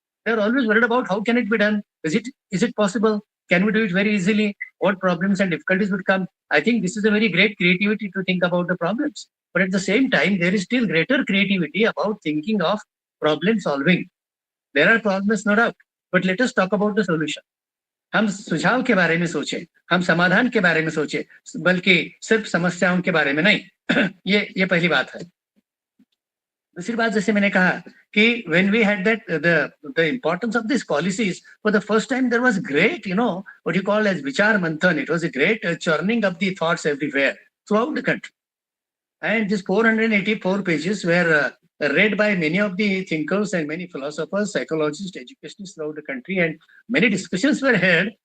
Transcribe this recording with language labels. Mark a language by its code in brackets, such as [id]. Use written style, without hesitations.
[en] They're always worried about how can it be done? Is it possible? Can we do it very easily? What problems and difficulties would come? I think this is a very great creativity to think about the problems. But at the same time, there is still greater creativity about thinking of problem solving. There are problems, no doubt, but let us talk about the solution. [hi] हम सुझाव के बारे में सोचें, हम समाधान के बारे में सोचें, बल्कि सिर्फ समस्याओं के बारे में नहीं. ये पहली बात है. दूसरी बात, जैसे मैंने कहा कि [en] when we had that the importance of these policies, for the first time there was great, what you call as vichar manthan. It was a great churning of the thoughts everywhere throughout the country. And these 484 pages were read by many of the thinkers and many philosophers, psychologists, educationists throughout the country, and many discussions were held.